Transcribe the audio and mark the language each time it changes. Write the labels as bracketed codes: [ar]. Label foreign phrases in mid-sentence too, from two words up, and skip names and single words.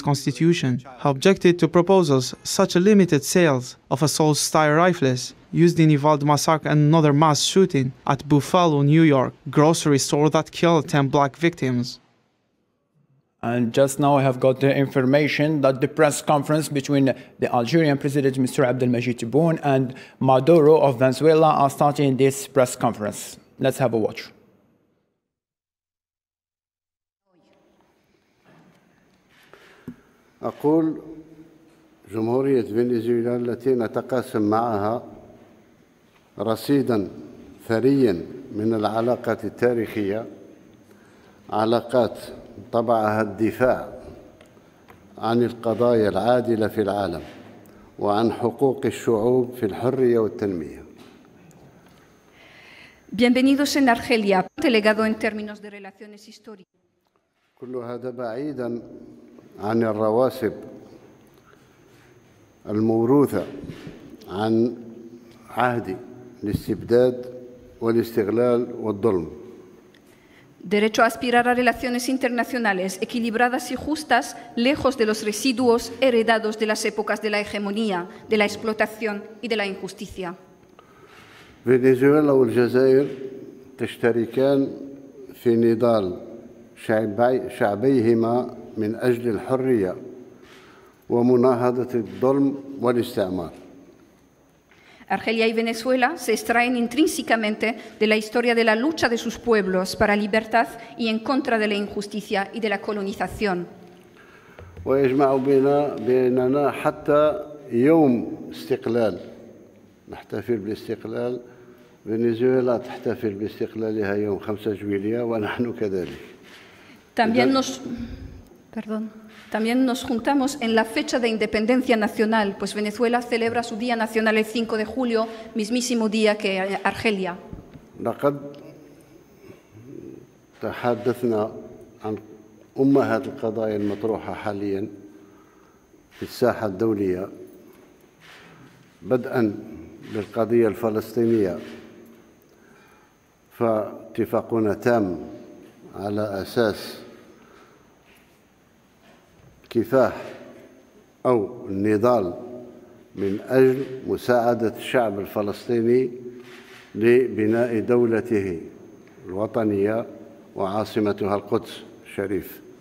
[en] Constitution have objected to proposals such as limited sales of assault-style rifles used in Uvalde massacre and another mass shooting at Buffalo, New York, grocery store that killed 10 black victims. And just now I have got the information that the press conference between the Algerian President Mr. Abdelmajid Tebboune and Maduro of Venezuela are starting this press conference. Let's have a watch. [ar] أقول جمهورية فنزويلا التي نتقاسم معها رصيدا ثريا من العلاقات التاريخية، علاقات طبعها الدفاع عن القضايا العادلة في العالم وعن حقوق الشعوب في الحرية والتنمية. [es] Bienvenidos en Argelia, delegado en términos de relaciones históricas. [ar] كل هذا بعيدا عن الرواسب الموروثة عن عهد الاستبداد والاستغلال والظلم. [es] Derecho a aspirar a relaciones internacionales equilibradas y justas, lejos de los residuos heredados de las épocas de la hegemonía, de la explotación y de la injusticia. [ar] فنزويلا والجزائر تشتركان في نضال شعبيهما من أجل الحرية ومناهضة الظلم والاستعمار. [es] Argelia y Venezuela se extraen intrínsecamente de la historia de la lucha de sus pueblos para la libertad y en contra de la injusticia y de la colonización. [ar] ويجمع بيننا حتى يوم استقلال، نحتفل بالاستقلال. فنزويلا تحتفل باستقلالها يوم 5 جويلية ونحن كذلك. [es] También nos juntamos en la fecha de independencia nacional, pues Venezuela celebra su Día Nacional el 5 de julio, mismísimo día que Argelia. [ar] لقد تحدثنا عن أمهات القضايا المطروحة حاليا في الساحة الدولية، بدءا بالقضية الفلسطينية، فاتفاقنا تام على أساس كفاح أو النضال من أجل مساعدة الشعب الفلسطيني لبناء دولته الوطنية وعاصمتها القدس الشريف.